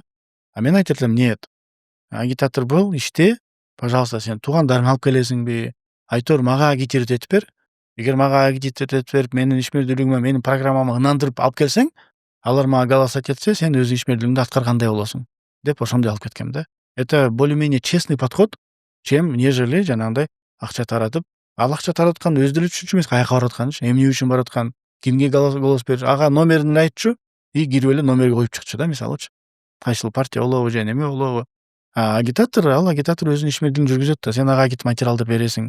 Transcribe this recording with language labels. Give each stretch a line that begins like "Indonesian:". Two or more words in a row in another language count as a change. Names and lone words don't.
Kyrgyz: Мен айтып элем, нет. Агитатор бол, иште, пожалуйста, сен туугандарыңды алып келесиңби, айтор мага агитировать этип бер. Эгер мага агитировать этип берип менин ишмердүүлүгүмө, менин программама ынандырып алып келсең, алар мага голосовать этсе, сен өз ишмердүүлүгүңдү аткаргандай болосуң деп ошондой алып кеткем да.
Russian: Это более-менее честный подход, чем нежели
Kyrgyz: жанагындай акча таратып, ал акча тараткан өзү деле түшүнчү эмес, каяка барып атканын, эмне үчүн барып атканын, кимге голос бериш, ага номерин эле айтчу и кирип эле номерге коюп чыкчу да, мисалычы. Кайсыл партия болобу же неме болобу. Агитатор өзүнүн ишмердүүлүгүн жүргүзөт да, сен ага агит материалды бересиң.